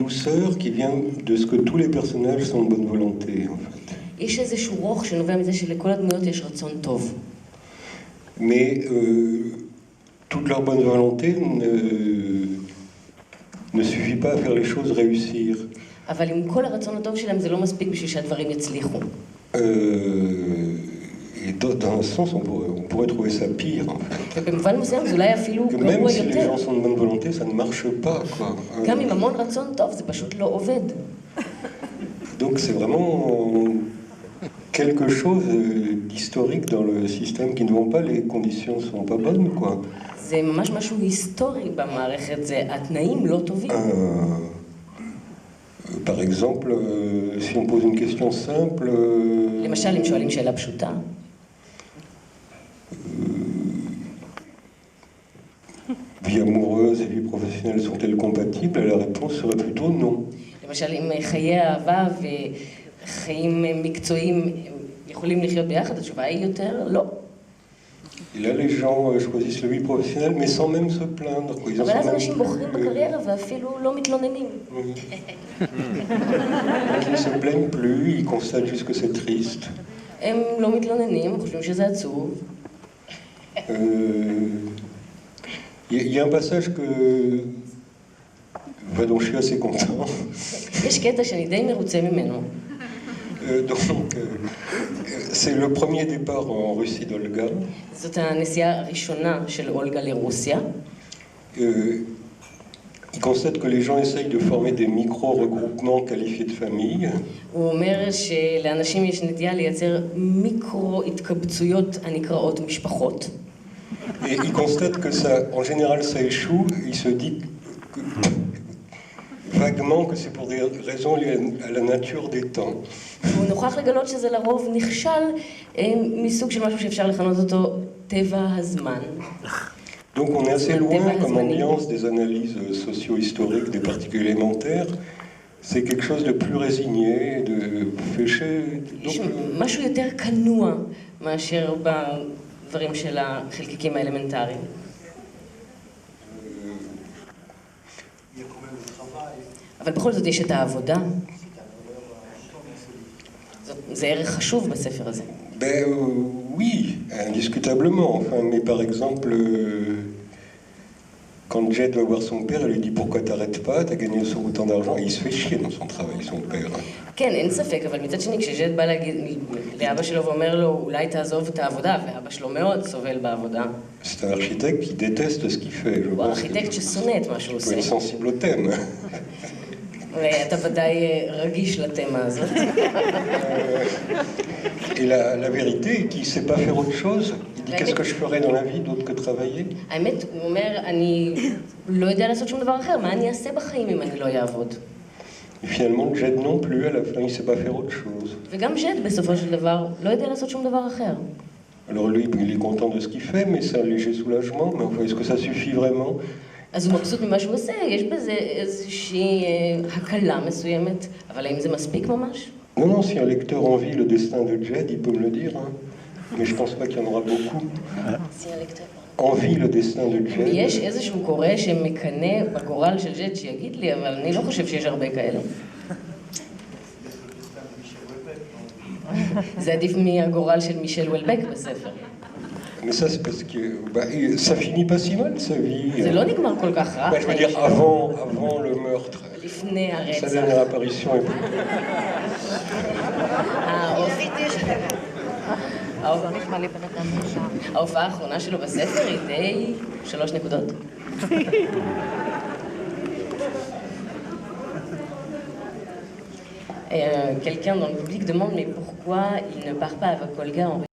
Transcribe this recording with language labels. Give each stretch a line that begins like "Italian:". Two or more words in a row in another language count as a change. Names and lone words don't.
French: douceur qui vient de ce que tous les personnages sont de bonne volonté, en fait.
Hebrew: יש איזשהו רוך שנובע מזה שלכל הדמויות יש רצון טוב.
French: Mais toute leur bonne volonté ne suffit pas à faire les choses réussir.
Hebrew: אבל עם כל הרצון הטוב שלהם זה לא מספיק בשביל שהדברים יצליחו.
French: Et dans un sens, on pourrait trouver ça pire, en fait.
Hebrew: ובמובן מסוים זה אולי אפילו
French: Que
Hebrew: גרוע
French: même si les
Hebrew: יותר.
French: gens sont de bonne volonté, ça ne marche pas, quoi.
Hebrew: גם עם המון רצון טוב זה פשוט לא עובד.
French: Donc c'est vraiment quelque chose d'historique dans le système qui ne vont pas, les conditions ne sont pas bonnes, quoi.
Hebrew: זה ממש משהו היסטורי במערכת, זה התנאים לא טובים.
French: Par exemple, si on pose une question simple...
Hebrew: למשל, אם שואלים שאלה פשוטה.
French: Vie amoureuse et vie professionnelle sont-elles compatibles? La réponse serait plutôt non.
Hebrew: למשל, אם חיי אהבה וחיים מקצועיים יכולים לחיות ביחד, התשובה היא יותר לא.
French: Et là, les gens choisissent la vie professionnelle, mais sans même se plaindre.
Hebrew: אבל אז אנשים בוחרים בקריירה ואפילו לא מתלוננים.
French: Ils ne se plaignent plus, ils constatent juste que c'est triste.
Hebrew: הם לא מתלוננים, חושבים שזה עצוב.
French: Il y a un passage dont je suis assez content.
Hebrew: יש קטע שאני די מרוצה ממנו.
French: Donc, c'est le premier départ en Russie d'Olga.
Hebrew: זאת הנסיעה הראשונה של אולגה לרוסיה.
French: Il constate que les gens essayent de former des micro-regroupements qualifiés de famille.
Hebrew: הוא אומר שלאנשים יש נטייה לייצר מיקרו-התקבצויות הנקראות משפחות.
French: Et il constate que ça, en général, ça échoue. Il se dit vaguement que c'est pour des raisons liées à la nature des temps.
Hebrew: הוא נוכח לגלות שזה לרוב נכשל מסוג של משהו שאפשר לכנות אותו טבע הזמן.
French: Donc on est assez loin comme ambiance des analyses socio-historiques des particules élémentaires. C'est quelque chose de plus résigné, de fêché.
Hebrew: יש משהו יותר כנוע מאשר בדברים של החלקיקים האלמנטריים. אבל בכל זאת יש את העבודה. זה ערך חשוב בספר הזה.
French: Ben oui, indiscutablement. Enfin, mais par exemple, quand Jed va voir son père, elle lui dit pourquoi t'arrêtes pas, t'as gagné autant d'argent. Et il se fait chier dans son travail, son père.
Hebrew: כן, אין ספק, אבל מצד שני, כשג'ד בא להגיד לאבא שלו ואומר לו, אולי תעזוב את העבודה, ואבא שלו מאוד סובל בעבודה.
French: C'est un architecte qui déteste ce qu'il fait, je
Hebrew: הוא
French: pense.
Hebrew: ארכיטקט ששונא את מה שהוא
French: Il faut
Hebrew: עושה.
French: être sensible au thème.
Hebrew: ואתה ודאי רגיש לתמה הזאת.
French: Et la vérité, qui ne sait pas faire autre chose, il dit qu'est-ce que je ferais dans la vie d'autre que travailler?
Hebrew: האמת, הוא אומר, אני לא יודע לעשות שום דבר אחר, מה אני אעשה בחיים אם אני לא אעבוד?
French: Et finalement, Jed non plus, à la fin, il ne sait pas faire autre chose.
Hebrew: וגם ג'ד בסופו של דבר לא יודע לעשות שום דבר אחר.
French: Alors lui, il est content de ce qu'il fait, mais c'est un léger soulagement. Mais enfin, est-ce que ça suffit vraiment?
Hebrew: אז הוא מבסוט ממה שהוא עושה, יש בזה איזושהי הקלה מסוימת, אבל האם זה מספיק ממש?
French: Non, non, si un lecteur envie le destin de Jed, il peut me le dire, hein. Mais je pense pas qu'il y en aura beaucoup. Envie le destin de Jed.
Hebrew: יש איזשהו קורא שמקנא בגורל של ג'ד שיגיד לי, אבל אני לא חושב שיש הרבה כאלה. זה עדיף מהגורל של מישל וולבק בספר.
French: Mais ça, c'est parce que ça finit pas si mal, sa vie.
Hebrew: זה לא נגמר כל כך רע.
French: Je veux dire, avant le meurtre.
Hebrew: לפני הרצח.
French: Sa dernière apparition est plus...
Hebrew: ההופעה האחרונה שלו בספר היא די 3 נקודות.
French: Quelqu'un dans le public demande mais pourquoi il ne part pas avec Olga en